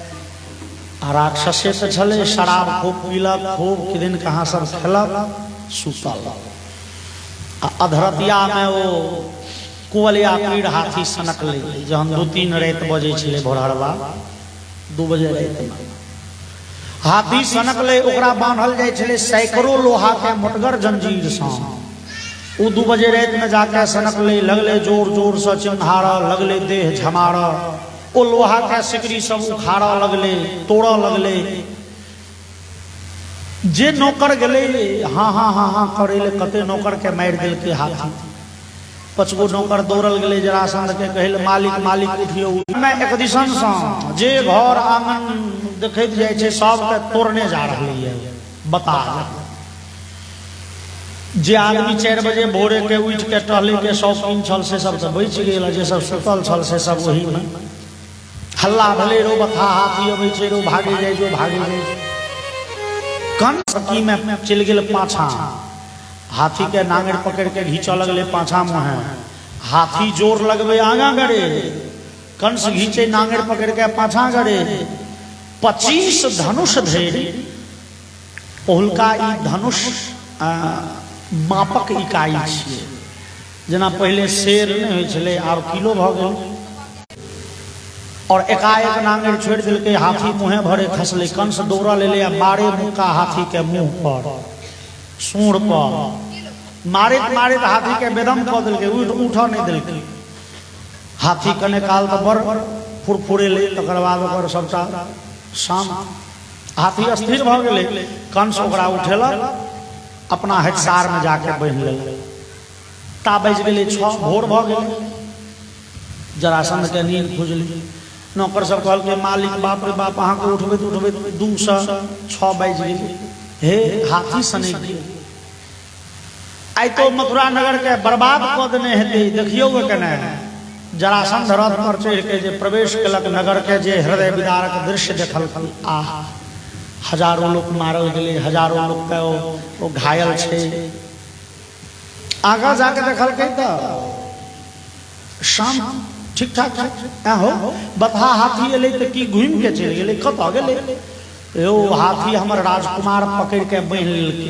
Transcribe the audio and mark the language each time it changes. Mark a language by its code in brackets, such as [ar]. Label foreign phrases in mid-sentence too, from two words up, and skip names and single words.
[mai] राक्षसे तो छले, शराब खूब पीलक, खूब किदिन कहाँ सब खेलक, सुतल। अधरतिया में वो कुवलयापीड़ हाथी सनकलै। जहन 2-3 रात बजे छलै, भोरहरवा 2 बजे रात में हाथी सनकलै। ओकरा बांधल जाइ छलै सैकड़ों लोहा के मोटगर जंजीर से। वो 2 बजे रात में जाके सनकलै, लगले जोर जोर से चिन्हार, लगले देह झमार। ओ लोहा के सिकड़ी सब उखाड़ लगले, तोड़ लगले। जे नौकर गले हाँ हाँ हाँ हाँ करे, कते नौकर के मार दिलकै हाथी। 5 गो नौकर दौड़ल गए जरासंध के कहल मालिक मालिक उठियो। मैं एक दिशन से जे घर आंगन देखैत जाय छै सबके तोड़ने जा रहली है। बता जे आदमी 4 बजे भोरे के उठ के टहले के शौकीन छल से सब तो बच गेल, जे सब सुतल छल से सब वही में हल्ला भले रो बथा हाथी अबै छै, रो भागे जाय जो भागे जाय। कंस की में चल गेल पाछा, हाथी के नांगड़ पकड़ के घींच लगले पाछा मुहे। हाथी जोर लगबे आगा गड़े, कंस घींचे नांगड़ पकड़ के पाछा गड़े। 25 धनुष धरि। पहिलका ई धनुष मापक इकाई छियै। जेना पहले शेर नहीं होइ छलै, आब किलो भ गेल। और एकाएक नांगड़ छोड़ दिलकै, हाथी मुँहे भरे खसले। कंस दौड़ा ले मारे मुक्का हाथी के मुंह पर, सूंड पर। मारित मारित हाथी के बेदम कऽ दिलकै, उठा नहीं दिलकै। हाथी कने काल तो बड़ फुरफुरे ले, तकर बाद ओकर सबटा शांत। हाथी स्थिर भ गेलै। कंस ओकरा उठेलक, अपना हटसार में जाके बांधि लेलक। ता बज गेलै 6, भोर भ गेलै। जरासंध के नींद खुजली। नौकर सब कहल के मालिक बाप रे बाप अहाँ को उठबे 206 बाज गेल हे हाथी सने आई तो मथुरा नगर के बर्बाद कऽ देने हेतै देखियौ केना जरासंध रथ पर चढ़ के जे प्रवेश केलक नगर के जे हृदय विदारक दृश्य देखल आ हजारों लोग मारल गेले हजारों लोग के ओ घायल छे आगा जाके देखल के त शाम ठीक ठाक हो बता हाथी एले त की घूम के चल गेले कत गेले यो हाथी हमर राजकुमार पकड़ के बांध लेलके